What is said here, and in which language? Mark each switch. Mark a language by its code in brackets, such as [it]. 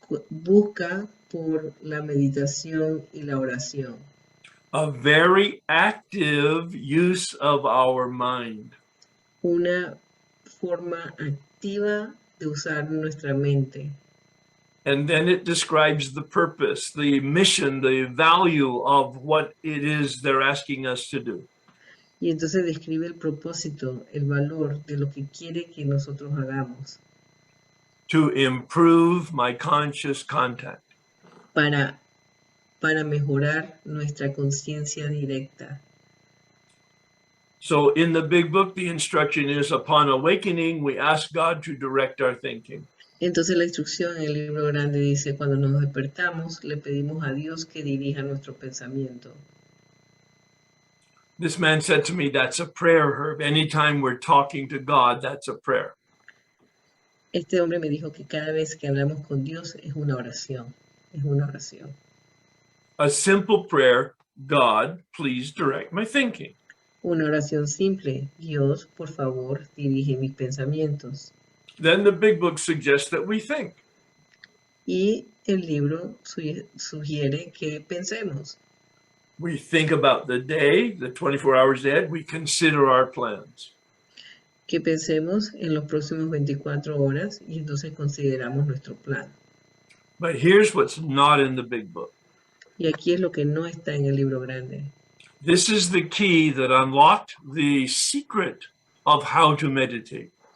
[es] Busca por la meditación y la oración. [en] A very active use of our mind. [es] una forma activa de usar nuestra mente. [en] And then it describes the purpose, the mission, the value of what it is they're asking us to do. [es] Y entonces describe el propósito, el valor de lo que quiere que nosotros hagamos [en] To improve my conscious contact. [es] para mejorar nuestra conciencia directa. [en] So in the big book, the instruction is upon awakening, we ask God to direct our thinking. [es] Entonces la instrucción en el libro grande dice, cuando nos despertamos, le pedimos a Dios que dirija nuestro pensamiento. [en] This man said to me, that's a prayer, Herb. Anytime we're talking to God, that's a prayer. [es] Este hombre me dijo que cada vez que hablamos con Dios es una oración, es una oración. [en] A simple prayer, God, please direct my thinking. [es] Una oración simple, Dios, por favor, dirige mis pensamientos. [en] Then the big book suggests that we think. [es] Y el libro sugiere que pensemos. [en] We think about the day, the 24 hours ahead. We consider our plans. [es] Que pensemos en los próximos 24 horas y entonces consideramos nuestro plan. [en] But here's what's not in the big book. [es] Y aquí es lo que no está en el libro grande. [en] This is the key that unlocked the secret of how to meditate.